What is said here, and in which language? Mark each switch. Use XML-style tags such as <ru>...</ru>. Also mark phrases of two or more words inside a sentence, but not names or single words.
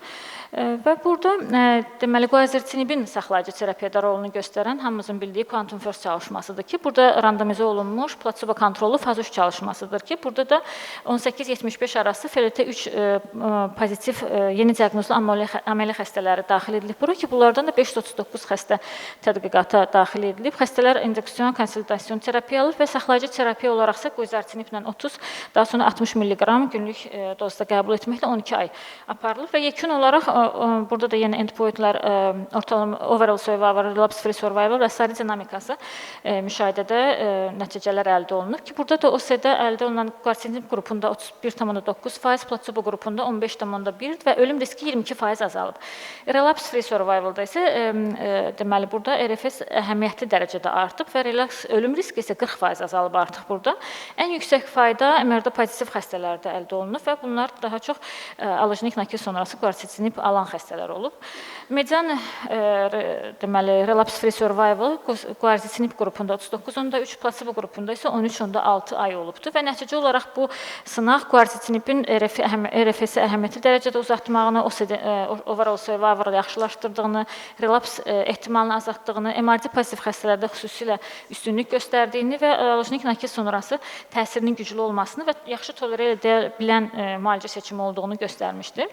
<az>Və burada deməli quazertinibin saxlayıcı terapiyada rolunu göstərən hamımızın bildiyi Quantum First çalışmasıdır ki, burada randomizə olunmuş plasebo kontrollu faz 3 çalışmasıdır ki, burada da 18-75 arası FLT3 pozitiv yeni diaqnozlu AML xəstələri daxil edilib bura ki, bunlardan da 539 xəstə tədqiqata daxil edilib. Xəstələr induksion konsolidasiya terapiya alır və saxlayıcı terapiya olaraq isə quazertiniblə 30, daha sonra 60 mq günlük dozda qəbul etməklə 12 ay aparılır və yekun olaraq burada da yenə endpointlər ortalama</az> <en>overall survival, relapse-free survival</en> <az>və sarı dinamikası müşahidədə nəticələr əldə olunur ki, burada da OSD-də əldə olunan quazertinib qrupunda 31,9%, plasebo qrupunda 15,1% və ölüm riski 22% azalıb.</az> <en>Relapse-free survival-da</en> <az>isə deməli burada RFS əhəmiyyətli dərəcədə artıb və relaks ölüm riski isə 40% azalıb artıq burada. Ən yüksək fayda MRD pozitiv xəstələrdə əldə olunub və bunlar daha çox allogenik nakil sonrası quartizinib alan xəstələr olub. Median deməli</az> <en>relapse free survival</en> <az>quartizinib qrupunda 39.3, plasebo qrupunda isə 13.6 ay olubdu və nəticə olaraq bu sınaq quartizinibin RFS-i əhəmiyyətli dərəcədə uzatmağını,</az> <en>overall survival</en> <az>yaxşılaşdırdığını, relaps ehtimalını azaltdığını, MRD pozitiv xəstələrdə xüsusilə üstünlük göstərdiyini və allogenik nakil sonrası təsirinin güclü olmasını və yaxşı tolerə edə bilən müalicə seçimi olduğunu göstərmişdi.</az>